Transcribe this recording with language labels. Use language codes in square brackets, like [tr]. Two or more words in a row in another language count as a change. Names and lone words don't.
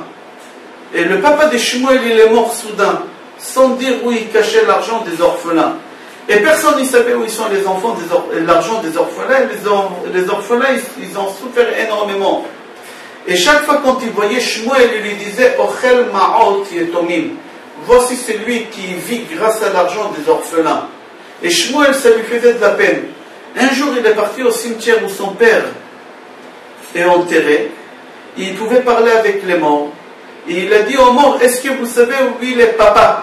[fr] Et le papa de Shmuel, il est mort soudain, sans dire où il cachait l'argent des orphelins. Et personne ne savait où ils sont les enfants, l'argent des orphelins. Les orphelins, ils ont souffert énormément. Et chaque fois quand il voyait Shmuel, il lui disait [he] אוכל מעות יתומים. [fr] Voici celui qui vit grâce à l'argent des orphelins. Et Shmuel, ça lui faisait de la peine. Un jour, il est parti au cimetière où son père est enterré. Il pouvait parler avec les morts. Et il a dit aux morts, est-ce que vous savez où il est papa?